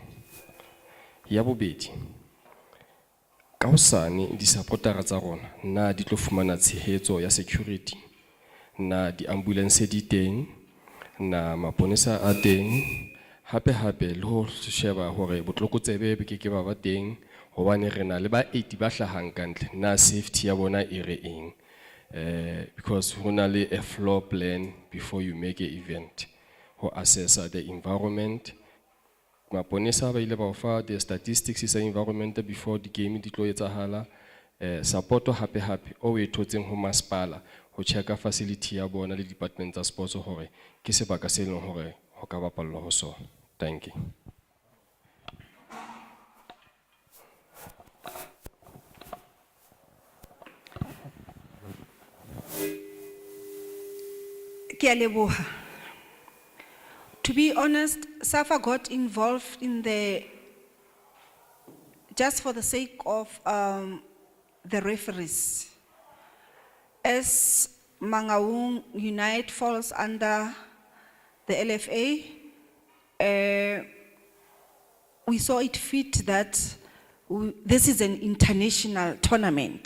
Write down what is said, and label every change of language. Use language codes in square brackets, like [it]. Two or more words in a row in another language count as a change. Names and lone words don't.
[st] Ya bobedi, ka hosane di-supportera tsa rona na di tlo fumana tshehetso ya security, na di-ambulance di teng, na maponesa a teng, hape le ho sheba hore botlokotsebe be ke ba teng, hobane re na le ba 80 ba hlahang kantle, na safety ya bona e re eng? [en] Because [st] ho na le [en] a floor plan before you make an event, ho assessa the environment. [st] Maponesa ba ile ba o fa [en] the statistics [st] sa [en] environment before the game [st] di tlo etsahala. Supporto hape o e thotseng ho masepala ho checka facility ya bona le department tsa sports hore ke sebaka se leng hore ho ka bapallwa ho sona. [en] Thank you. [st] Ke a leboha. [en] To be honest, SAFA got involved in just for the sake of the referees. As Mangaung Unite falls under the LFA, we saw it fit that this is an international tournament.